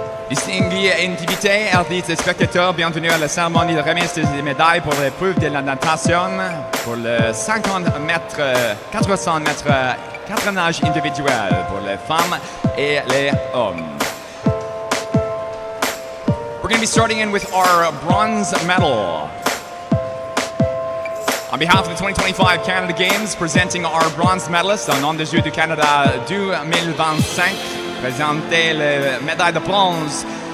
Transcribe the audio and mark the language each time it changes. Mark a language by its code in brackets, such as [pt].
[fr] Distingués invités, artistes et spectateurs, bienvenue à la cérémonie de remise des médailles pour l'épreuve de la natation pour le 50 mètres, 400 mètres, 4 nages individuels pour les femmes et les hommes. [en] We're going to be starting in with our bronze medal. On behalf of the 2025 Canada Games, presenting our bronze medalists [fr] en nom des Jeux du Canada 2025, présenter les médailles de bronze.